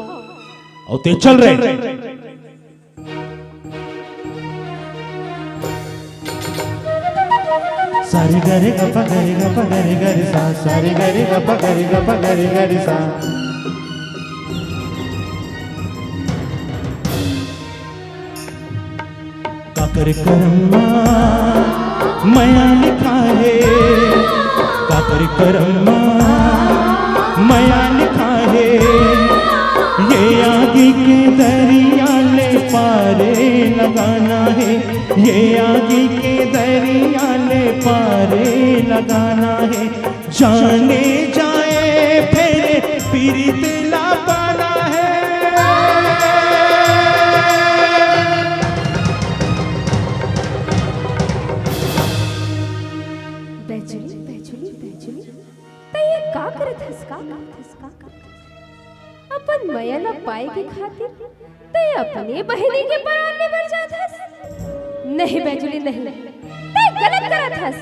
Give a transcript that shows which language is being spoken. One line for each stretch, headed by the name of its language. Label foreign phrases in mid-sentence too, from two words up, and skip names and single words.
Chhattisgarhi: और ते चल रहे सारे गरे गपा गरे सा सारे गरे गपा गरे सा काकर करम्मा मया लिखा है काकर करम्मा मया लिखा है ये आगे के दरिया ले पारे लगाना है ये आगे के दरिया ले पारे लगाना है जाने जाए फेरे पीरित ला पाना है बैजुली बैजुली बैजुली ते ये का करत हस का अपन मया न पाए के खातिर ते अपने बहनी के परान ले बढ़ जात हस नहीं बैजुली नहीं ते गलत करत हस